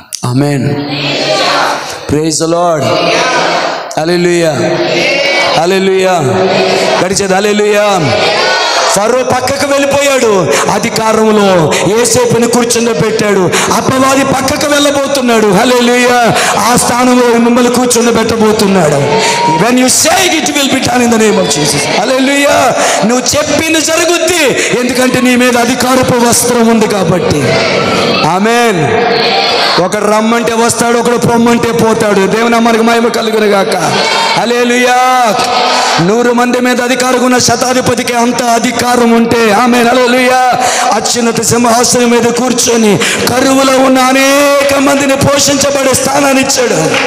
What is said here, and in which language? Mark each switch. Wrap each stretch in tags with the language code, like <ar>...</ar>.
<te>Amen.</te> <en>Praise the Lord.</en> <te>హల్లెలూయా, హల్లెలూయా. గడిచేది హల్లెలూయా. ఫరో పక్కకు వెళ్ళిపోయాడు, అధికారంలో యోసేపుని కూర్చుండబెట్టాడు. అపవాది పక్కకు వెళ్ళబోతున్నాడు. హల్లెలూయా. ఆ స్థానంలో మిమ్మల్ని కూర్చుండబెట్టబోతున్నాడు.</te> <en>When you say it, it will be done in the name of Jesus.</en> <te>హల్లెలూయా. నువ్వు చెప్పింది జరుగుద్ది, ఎందుకంటే నీ మీద అధికారపు వస్త్రం ఉంది కాబట్టి. ఆమేన్. ఒకడు రమ్మంటే వస్తాడు, ఒకడు పొమ్మంటే పోతాడు. దేవుని మనకు మహిమ కలుగును గాక. హల్లెలూయా. 100 మంది మీద అధికారం ఉన్న శతాధిపతికి అంత అధికారం ఉంటే, ఆమేన్, హల్లెలూయా, అత్యున్నత సింహాసనం మీద కూర్చొని కరువులో ఉన్న అనేక మందిని పోషించబడే స్థానాన్ని ఇచ్చాడు.</te>